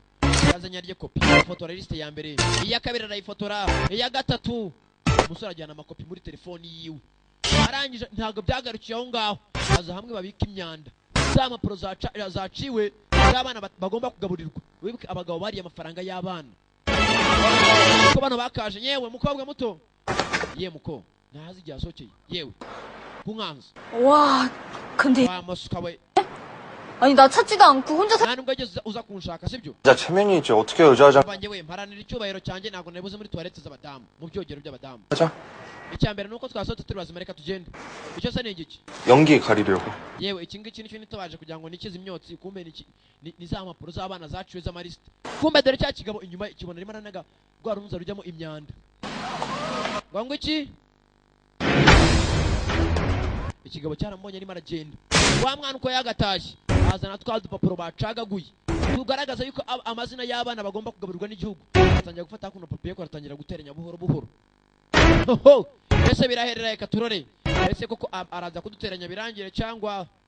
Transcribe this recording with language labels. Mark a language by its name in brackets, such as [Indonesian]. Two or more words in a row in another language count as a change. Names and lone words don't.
[Kinyarwanda] yazanye rye kopi ifotora liste ya mbere iya kabiri arayifotora iya gatatu umusore ajyana amakopi muri telefoni yiwe arangije ntabwo byagarukiye aho ngaho aza hamwe babika imyanda za mpapuro zaciwe z'abana bagomba kugaburirwa wibuke abagabo bariye amafaranga y'abana ko bano bakaje yewe mukobwa muto ye muko ntazi igihe asohokeye yewe kunkanza [Korean] 와 근데 [Kinyarwanda] masuka we [Korean] 아니 나 찾지도 않고 혼자 [Kinyarwanda] nta nubwo ageze uza kunshaka sibyo [Korean] 자 체면이 있지 어떻게 여자장 [Kinyarwanda] banjye we mparanira icyubahiro cyanjye ntabwo nabuze muri toilette z'abadamu mu byogero by'abadamu [Korean] 하자 [Kinyarwanda] icyambere nuko twasohotse turi bazima reka tugende icyo se ni igiki [Korean] 연기 가리려고 [Kinyarwanda] yewe iki ngiki nicyo nitabaje kugira ngo nikize imyotsi kumbe ni za mpapuro z'abana zaciwe z'amaliste kumbe dore cya kigabo inyuma kibona rimwe nanaga rwa runuza rujyamo imyanda ngo iki ikigabo cyarambonye arimo aragenda wa mwana uko yagatashye azana twa dupapuro bacagaguye tugaragaza yuko amazina y'abana bagomba kugaburirwa n'igihugu atangira gufata kuno papiye ko aratangira guteranya buhoro buhoro ese biraherera reka turore ese koko araza kuduteranya birangire cyangwa